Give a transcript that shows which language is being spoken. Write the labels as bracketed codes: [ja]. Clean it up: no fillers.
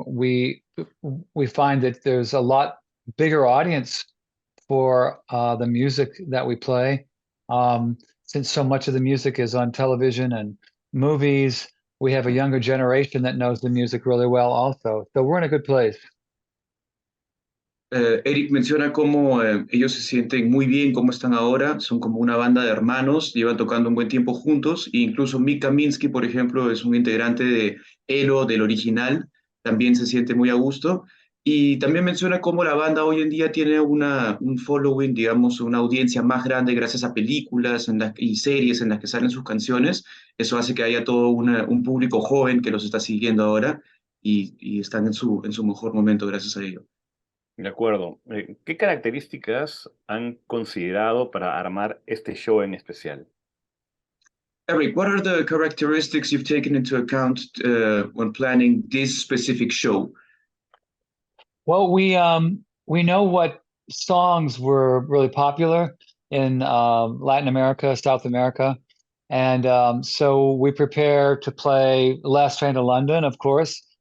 [en] We find that there's a lot bigger audience for the music that we play. Since so much of the music is on television and movies, we have a younger generation that knows the music really well also. So we're in a good place. [es] Eric menciona cómo ellos se sienten muy bien, cómo están ahora, son como una banda de hermanos, llevan tocando un buen tiempo juntos, e incluso Mick Kaminsky, por ejemplo, es un integrante de Elo, del original, también se siente muy a gusto, y también menciona cómo la banda hoy en día tiene un following, digamos, una audiencia más grande gracias a películas y series en las que salen sus canciones. Eso hace que haya todo un público joven que los está siguiendo ahora y están en su mejor momento gracias a ello. De acuerdo. ¿Qué características han considerado para armar este show en especial? [en] Eric, what are the characteristics you've taken into account when planning this specific show? Well, we know what songs were really popular in Latin America, South America, and so we prepare to play Last Train to London, of course,